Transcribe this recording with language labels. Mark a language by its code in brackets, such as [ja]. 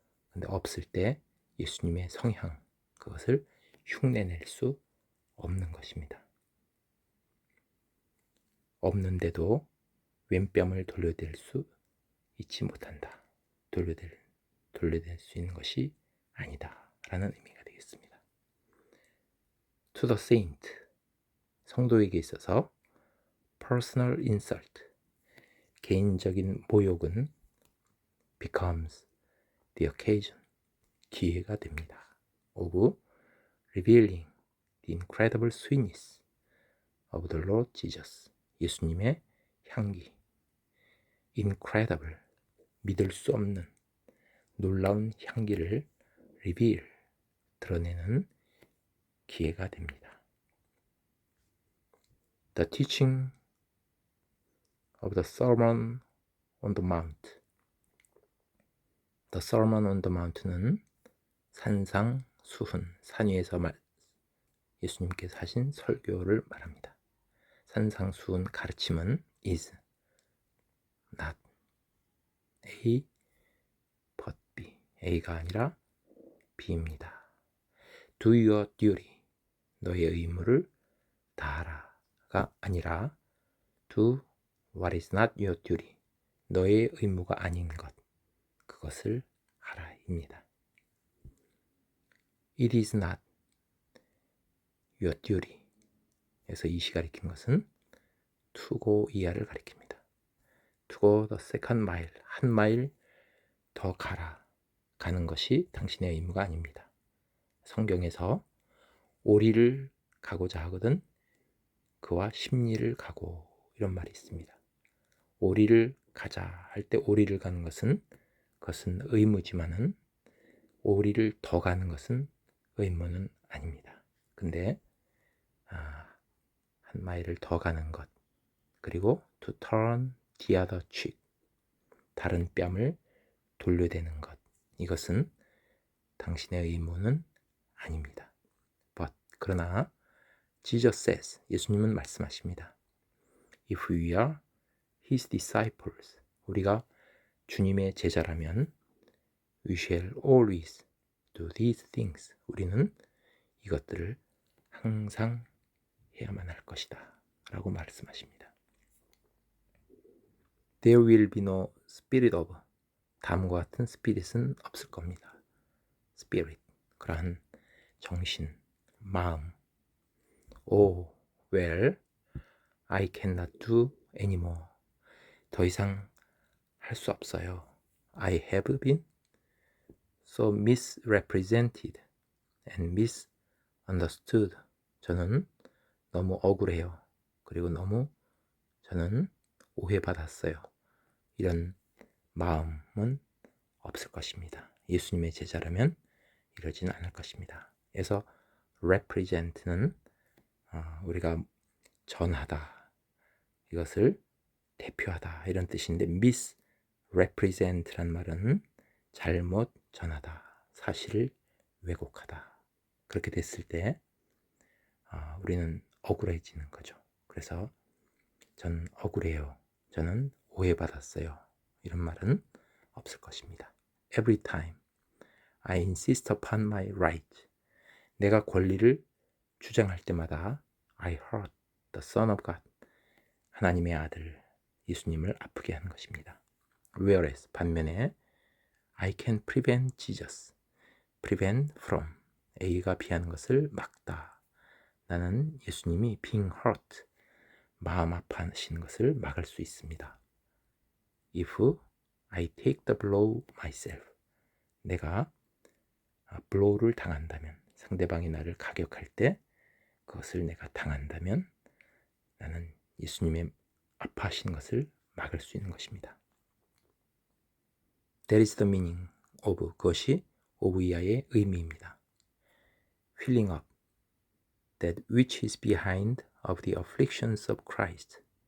[ko] 근데 없을 때 예수님의 성향 그것을 흉내낼 수 없는 것입니다. 없는데도 왼뺨을 돌려댈 수 있지 못한다. 돌려댈 수 있는 것이 아니다 라는 의미가 되겠습니다. [en] To the saint, [ko] 성도에게 있어서 [en] personal insult, [ko] 개인적인 모욕은 [en] becomes the occasion, [ko] 기회가 됩니다. [en] of revealing the incredible sweetness of the Lord Jesus, [ko] 예수님의 향기, [en] incredible, [ko] 믿을 수 없는 놀라운 향기를 [en] reveal, [ko] 드러내는 기회가 됩니다. [en] The teaching of the Sermon on the Mount, The Sermon on the Mount는 [ko] 산상수훈, 산 위에서 예수님께서 하신 설교를 말합니다. 산상수훈 가르침은 [en] is not A but B, [ko] A가 아니라 B입니다. [en] Do your duty, [ko] 너의 의무를 다하라가 아니라 [en] do what is not your duty, [ko] 너의 의무가 아닌 것, 그것을 하라입니다. [en] It is not your duty [ko] 에서 이시 가리킨 것은 [en] to go [ko] 이하를 가리킵니다. [en] To go the second mile, [ko] 한 마일 더 가는 것이 당신의 의무가 아닙니다. 성경에서 오리를 가고자 하거든 그와 10리를 가고 이런 말이 있습니다. 오리를 가자 할 때 오리를 가는 것은 그것은 의무지만은 오리를 더 가는 것은 의무는 아닙니다. 근데 한 마일을 더 가는 것, 그리고 [en] to turn the other cheek, [ko] 다른 뺨을 돌려대는 것, 이것은 당신의 의무는 아닙니다. [en] But, [ko] 그러나 [en] Jesus says, [ko] 예수님은 말씀하십니다. [en] If we are His disciples, [ko] 우리가 주님의 제자라면 [en] we shall always do these things, [ko] 우리는 이것들을 항상 해야만 할 것이다 라고 말씀하십니다. [en] There will be no spirit of, [ko] 다음과 같은 스피릿은 없을 겁니다. Spirit, 그러한 정신, 마음. [en] Oh, well, I cannot do anymore. [ko] 더 이상 할 수 없어요. [en] I have been so misrepresented and misunderstood. [ko] 저는 너무 억울해요. 그리고 너무 저는 오해받았어요. 이런 마음은 없을 것입니다. 예수님의 제자라면 이러진 않을 것입니다. 그래서 represent는 우리가 전하다, 이것을 대표하다 이런 뜻인데 misrepresent란 말은 잘못 전하다, 사실을 왜곡하다. 그렇게 됐을 때 우리는 억울해지는 거죠. 그래서 전 억울해요, 저는 오해받았어요, 이런 말은 없을 것입니다. [en] Every time I insist upon my right, [ko] 내가 권리를 주장할 때마다 [en] I hurt the Son of God, [ko] 하나님의 아들 예수님을 아프게 하는 것입니다. [en] Whereas, [ko] 반면에 [en] I can prevent Jesus, prevent from, [ko] A가 비하는 것을 막다. 나는 예수님이 [en] being hurt, [ko] 마음 아파하시는 것을 막을 수 있습니다. [en] If I take the blow myself, [ko] 내가 blow를 당한다면, 상대방이 나를 가격할 때 그것을 내가 당한다면 나는 예수님의 아파하시는 것을 막을 수 있는 것입니다. [en] That is the meaning of, [ko] 그것이 [en] of [ko] 이하의 의미입니다. [en] filling up that which is behind of the afflictions of Christ.